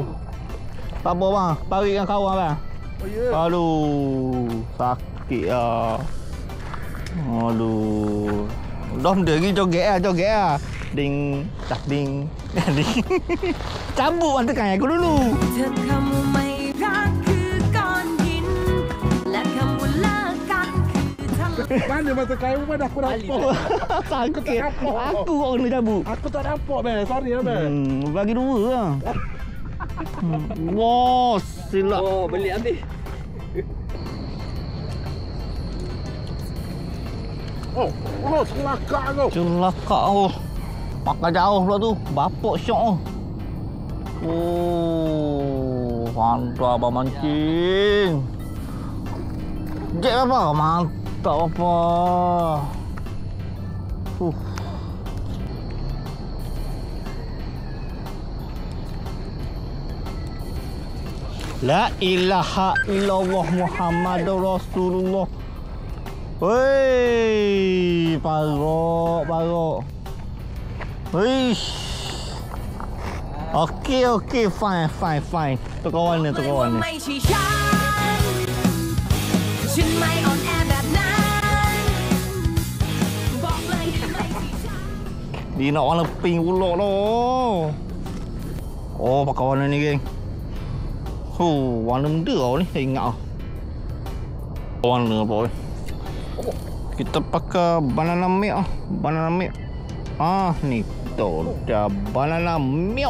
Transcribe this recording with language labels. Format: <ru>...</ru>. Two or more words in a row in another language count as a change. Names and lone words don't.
<ms>Tak apa bang, tarik dengan kawan bang. Oh ya. Aduh, sakit ah. Aduh. Dah pergi joget ah. Ding, tak ding. Ding. Cabut mata kan aku dulu.</ms> <th>เธอคำไม่รักคือก้อนหินและคำว่าเลิกกันคือทะเล</th> <ms>Mana masa kau pun aku nampak. Sakit. Aku kau kena cabut. Aku tak nampak bang. Sorry ya bang. Bagi dua lah. Wah, silap. Oh, beli habis. Oh, selakak kau. Celaka oh. Pakai jauh pula tu. Bapak syok oh. Oh, mantap abang mancing. Jet apa? Mantap apa?</ms> <ar>La ilaha illallah Muhammadur Rasulullah.</ar> <ms>Wey, parok. Wish.</ms> <en>Okey, fine.</en> <ms>Tukar warna.</ms> <th>ไม่ใช่ฉันไม่อ่อนแอแบบนั้นบอกเลยไม่ใช่ฉัน</th> <ms>Dia nak warna pink pula tu. Oh, pakai warna ni geng. Warna muda tau ni, saya ingat tau. Warna apa ni? Kita pakai</ms> <en>banana milk.</en> <ms>Ni tu dah</ms> <en>banana milk.</en>